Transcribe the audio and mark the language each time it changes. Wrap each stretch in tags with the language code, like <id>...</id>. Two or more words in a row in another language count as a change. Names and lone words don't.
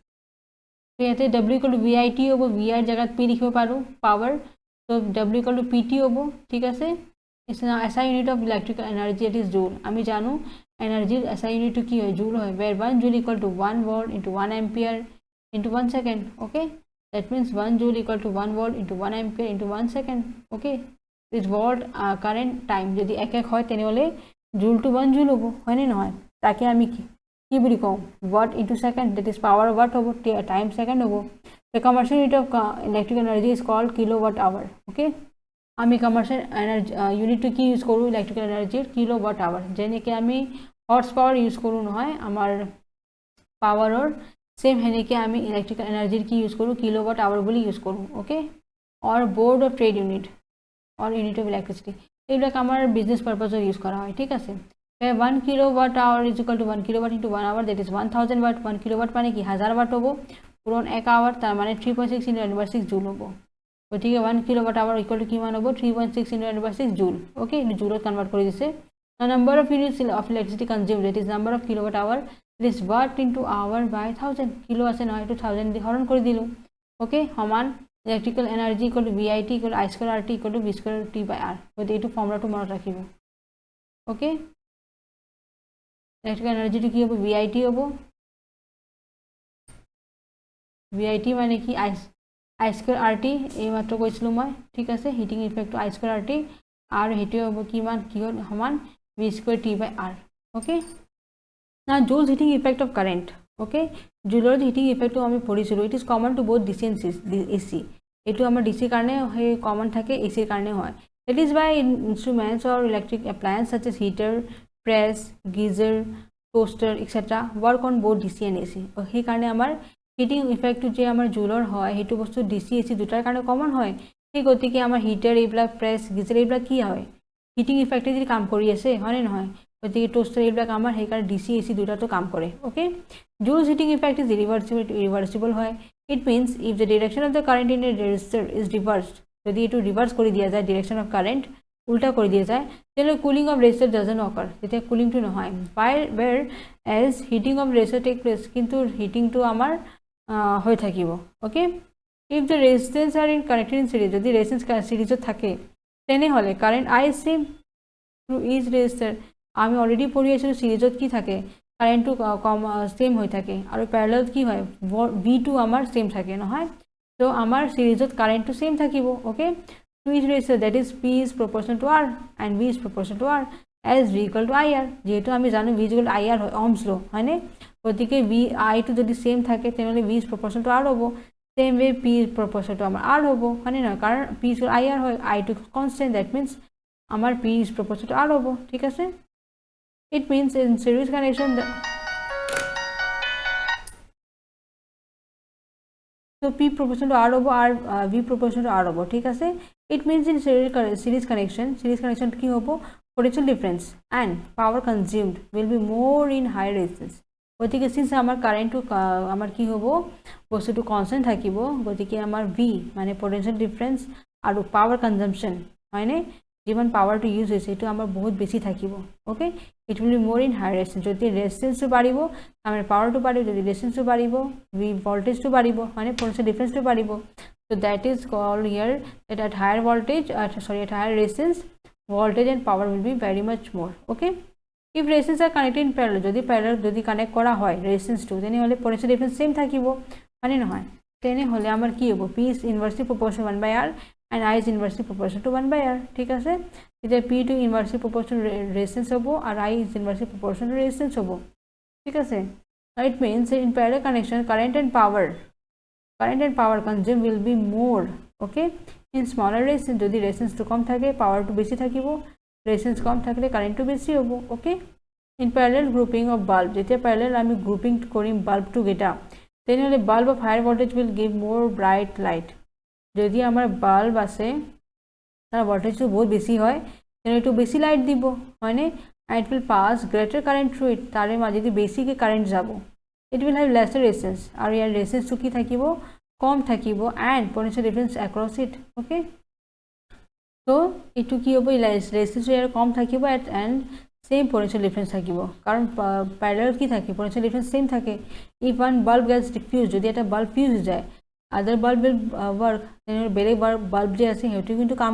<as>তো ইয়াতে</as> <en>W equal to VIT</en> <as>হ'ব V ৰ জায়গাত P লিখিব পাৰো পাৱাৰ তো</as> <en>W equal to PT</en> <as>হ'ব ঠিক আছে</as> <en>SI unit of electrical energy it is joule</en> <as>আমি জানো</as> <en>এনার্জির SI unit</en> <as>কি হয়</as> <en>joule হয় where 1 joule equal to 1 volt into 1 ampere into 1 second okay that means 1 joule equal to 1 volt into 1 ampere into 1 second okay is volt current time</en> <as>যদি এক এক হয় তেনেহলে জুল টু 1 জুল হ'ব হয়নে নহয় তাকে আমি কি বুলি কওঁ</as> <en>watt into second that is power watt হ'ব time second হ'ব the commercial unit of electric energy is called kilowatt hour okay আমি commercial energy unit to</en> <as>কি ইউজ কৰো</as> <en>electrical energy kilowatt hour</en> <as>যেনেকে আমি হর্স পাওয়ার ইউজ কৰো নহয় আমাৰ পাৱাৰৰ সেম হেনেকে আমি</as> <en>electrical energy</en> <as>কি ইউজ কৰো</as> <en>kilowatt hour</en> <as>বুলি ইউজ কৰো okay</as> <en>or board of trade unit or unit of electricity</en> <as>এইবিলাক আমাৰ</as> <en>business purpose</en> <as>ইউজ করা হয় ঠিক আছে 1</as> <en>kilowatt hour is equal to 1 kilowatt into 1 hour that is 1000 watt 1 kilowatt</en> <as>মানে কি</as> <en>1000 watt হ'ব পুরন 1 hour</en> <as>তার মানে</as> <en>3.6 into 10 জুল হ'ব গতিকে 1 kilowatt hour equal to</en> <as>কিমান হ'ব</as> <en>3.6 into 10 জুল</en> <as>ওকে এটা জুলত কনভার্ট কৰি দিছে</as> <en>the number of units of electricity consumed that is number of kilowatt hour it is watt into hour by 1000</en> <as>কিলো আছে নহয় এটা 1000 দি হৰণ কৰি দিলো ওকে সমান</as> <en>electrical energy equal to VIT equal to I square RT equal to V square T by R</en> <as>গতিকে এইটো ফৰ্মুলাটো মনত ৰাখিব ওকে electrical energy কি হ'ব VIT হ'ব VIT মানে কি</as> <en>I square RT</en> <as>এই মাত্ৰ কৈছিলো মই ঠিক আছে</as> <en>heating effect I square RT</en> <as>আৰু হেটো হ'ব কিমান কি সমান</as> <en>V square T by R okay now Joule's heating effect of current okay Joule's heating effect</en> <as>আমি পঢ়িছিলো</as> <en>it is common to both DC and AC</en> <as>এটো আমাৰ DC কাৰণে হে কমন থাকে AC কাৰণে হয়</as> <en>it is by instruments or electric appliances such as heater press geyser toaster etc work on both DC and AC</en> <as>সেই কাৰণে আমাৰ হিটিং ইফেক্ট যে আমাৰ জুলৰ হয় হেতু বস্তু DC AC দুটাৰ কাৰণে কমন হয় সেই গতিকে আমাৰ হিটাৰ এইবিলাক প্ৰেছ গিজাৰ এইবিলাক কি হয় হিটিং ইফেক্টে যদি কাম কৰি আছে হয় নে নহয় গতিকে টোস্টাৰ এইবিলাক আমাৰ সেই কাৰণে DC AC দুটাটো কাম কৰে ওকে</as> <en>Joule's heating effect is reversible</en> <as>হয় it</as> <en>means if the direction of the current in a resistor is reversed</en> <as>যদি এটো রিভার্স কৰি দিয়া যায়</as> <en>direction of current</en> <as>উল্টা কৰি দিয়া যায়</as> <en>then cooling of resistor doesn't occur</en> <as>তেতিয়া কুলিং টো নহয়</as> <en>where as heating of resistor take place</en> <as>কিন্তু হিটিং টো আমাৰ হৈ থাকিব ওকে</as> <en>if the resistance are in connected in series</en> <as>যদি resistance সিরিজত থাকে তেনে হলে কারেন্ট</as> <en>I is same through each resistor</en> <as>আমি অলরেডি পঢ়ি আছিলো সিরিজত কি থাকে কারেন্ট টু সেম হৈ থাকে আৰু প্যারালাল কি হয় V2 আমাৰ সেম থাকে নহয় তো আমাৰ সিরিজত কারেন্ট টু সেম থাকিব ওকে</as> <en>to each resistor that is P is proportional to R and V is proportional to R as V equal to IR</en> <as>যেহেতু আমি জানো</as> <en>V equal to IR হয় ohms law</en> <as>হয়নে গতিকে</as> <en>V I to</en> <as>যদি সেম থাকে তেনলে</as> <en>V is proportional to R হ'ব same way P is proportional to আমাৰ R</en> <as>হ'ব হয়নে না কাৰণ</as> <en>P is equal to IR হয় I to constant that means আমাৰ P is proportional to R</en> <as>হ'ব ঠিক আছে</as> <en>it means in series connection so P proportional to R হ'ব R V proportional to R</en> <as>হ'ব ঠিক আছে</as> <en>it means in series connection</en> <as>কি হ'ব</as> <en>potential difference and power consumed will be more in high resistance</en> <as>গতিকে সিন্স আমাৰ কাৰেণ্টটো আমাৰ কি হ'ব বস্তুটো কনষ্টেণ্ট থাকিব গতিকে আমাৰ</as> <en>V মানে potential difference</en> <as>আৰু</as> <en>power consumption</en> <as>হয়নে যিমান পাৱাৰটো ইউজ হৈছে এইটো আমাৰ বহুত বেছি থাকিব অ'কে</as> <en>it will be more in high resistance</en> <as>যদি ৰেজিষ্টেঞ্চটো বাঢ়িব আমাৰ পাৱাৰটো বাঢ়িব যদি ৰেজিষ্টেঞ্চটো বাঢ়িব ভি ভল্টেজটো বাঢ়িব হয়নে</as> <en>potential differenceটো</en> <as>বাঢ়িব</as> <en>so that is called here that at higher voltage at higher resistance voltage and power will be very much more okay if resistance are connected in parallel</en> <as>যদি connect করা হয়</as> <en>resistance to then হলে potential difference same</en> <as>থাকিব মানে নহয় তেনে হলে আমার কি হ'ব</as> <en>p is inversely proportional 1 by r and I is inversely proportional to 1 by r</en> <as>ঠিক আছে এতিয়া</as> <en>p to inversely proportional resistance</en> <as>হ'ব আর</as> <en>I is inversely proportional to resistance</en> <as>হ'ব ঠিক আছে</as> <en>it means in parallel connection current and power consumed will be more okay in smaller resistance</en> <as>যদি resistance to কম থাকে power to বেশি থাকিব</as> <en>resistance</en> <as>কম থাকলে</as> <en>current to বেশি</en> <as>হ'ব</as> <en>okay in parallel grouping of bulb</en> <as>যেতিয়া parallel আমি grouping কৰিম bulb to গেটা তেনেহলে</as> <en>bulb of higher voltage will give more bright light</en> <as>যদি আমাৰ bulb আছে তাৰ voltage to বহুত বেছি হয় তেনে এটো বেছি লাইট দিব হয়নে</as> <en>and it will pass greater current through it</en> <as>তাৰে মাজেদি বেছি কি কারেন্ট যাব</as> <en>it will have lesser resistance</en> <as>আৰু ইয়াৰ resistance to কি থাকিব কম থাকিব</as> <en>and potential difference across it okay</en> <as>so এটো কি হ'ব resistance ইয়াৰ কম থাকিব</as> <en>and same potential difference</en> <as>থাকিব কাৰণ parallel কি থাকে</as> <en>potential difference same</en> <as>থাকে</as> <en>if one bulb gets diffused</en> <as>যদি এটা bulb fuse যায়</as> <en>other bulb will work then</en> <as>বেলেগ bulb যে আছে হেতু কিন্তু কাম</as>